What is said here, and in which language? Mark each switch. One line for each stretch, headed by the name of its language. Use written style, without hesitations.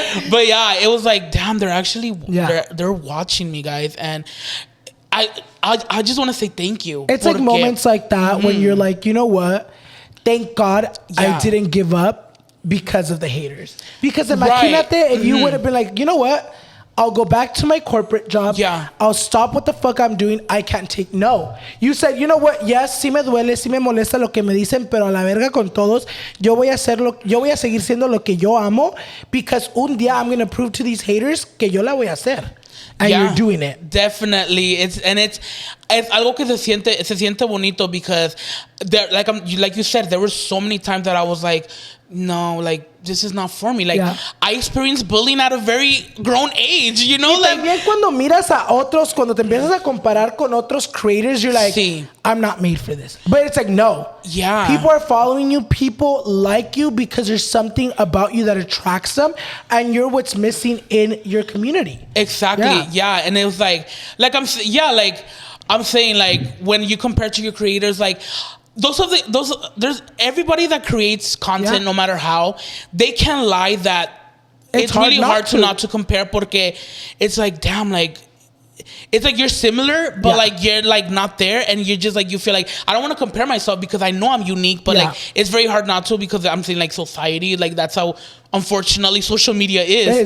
English: But yeah, it was like, damn, they're actually they're watching me, guys, and I just want to say thank you. It's like moments like that when you're like, you know what? Thank God I didn't give up because of the haters. Because imagínate if you would have been like, you know what? I'll go back to my corporate job. Yeah. I'll stop what the fuck I'm doing. I can't take no. You said, you know what?
Spanish: Yes, sí me duele, sí me molesta lo que me dicen, pero a la verga con todos. Yo voy a seguir siendo lo que yo amo
English: because
Spanish: un día
English: I'm going to prove to these haters
Spanish: que yo la voy a hacer.
English: And you're doing it. Definitely. It's
Spanish: algo que se siente bonito
English: because there, like you said, there were so many times that I was like, no, like this is not for me. Like I experienced bullying at a very grown age, you know.
Spanish: Y
English: like
Spanish: también cuando miras a otros, cuando te empiezas a comparar con otros creators,
English: you're like, I'm not made for this. But it's like, no. Yeah. People are following you. People like you because there's something about you that attracts them, and you're what's missing in your community. Exactly. Yeah. And it was like I'm saying, like when you compare to your creators, like there's everybody that creates content, no matter how, they can't lie that it's really hard to not to compare porque it's like, damn, like it's like you're similar, but like you're like not there, and you're just like, you feel like I don't want to compare myself because I know I'm unique, but like it's very hard not to because I'm saying like society, like that's how unfortunately social media is.